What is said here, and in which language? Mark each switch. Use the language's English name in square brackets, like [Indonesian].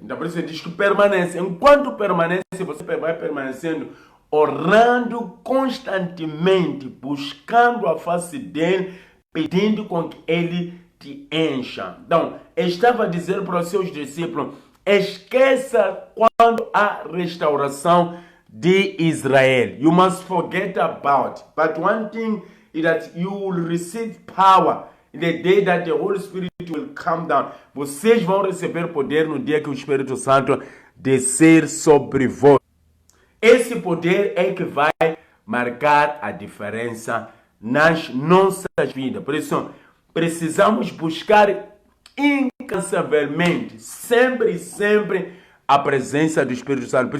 [Portuguese] Então por isso ele diz que permanece. Enquanto permanece, você vai permanecendo orando constantemente, buscando a face dele, pedindo com que ele te encha. Então, estava a dizer para os seus discípulos, esqueça quando há restauração de Israel. [English] You must forget about. But one thing is that you will receive power in the day that the Holy Spirit will come down. [Portuguese] Vocês vão receber poder no dia que o Espírito Santo descer sobre vós. Esse poder é que vai marcar a diferença nas nossas vidas. Por isso, precisamos buscar incansavelmente, sempre e sempre, a presença do Espírito Santo.